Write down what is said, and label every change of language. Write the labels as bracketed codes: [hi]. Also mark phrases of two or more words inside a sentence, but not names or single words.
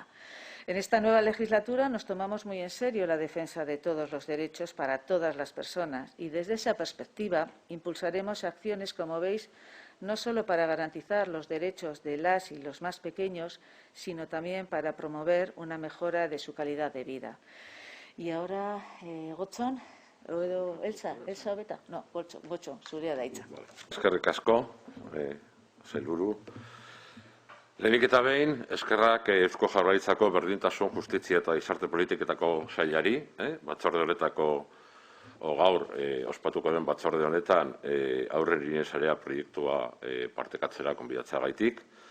[es] En esta nueva legislatura nos tomamos muy en serio la defensa de todos los derechos para todas las personas y desde esa perspectiva impulsaremos acciones, como veis, no solo para garantizar los derechos de las y los más pequeños, sino también para promover una mejora de su calidad de vida. Y ahora, Gotzon, Elsa beta? [eu] No, Gotzon, zurea da hitza. Eskerrik asko, sailburu. Lehenik eta behin, eskerrak Eusko Jaurlaritzako Berdintasun, Justizia eta Gizarte Politiketako sailari, batzorde honetako gaur ospatuko den batzorde honetan Haurren Irien Sarea proiektua partekatzera konbidatzeagaitik.